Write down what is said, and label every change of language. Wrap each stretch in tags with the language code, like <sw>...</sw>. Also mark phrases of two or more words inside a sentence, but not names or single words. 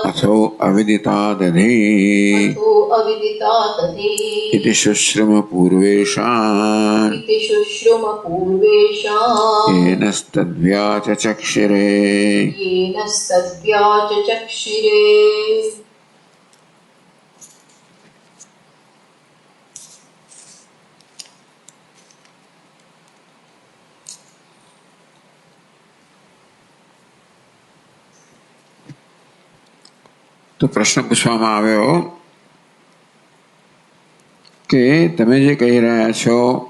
<sa>अथो अविदितादधि अथो अविदितादधि इति शुश्रुम पूर्वेषाम् इति शुश्रुम पूर्वेषाम् येनस्तद्व्याचचक्षिरे। येन सद्व्याचचक्षिरे।</sa> <gu>તો પ્રશ્ન પૂછવામાં આવ્યો કે તમે જે કહી રહ્યા છો</gu>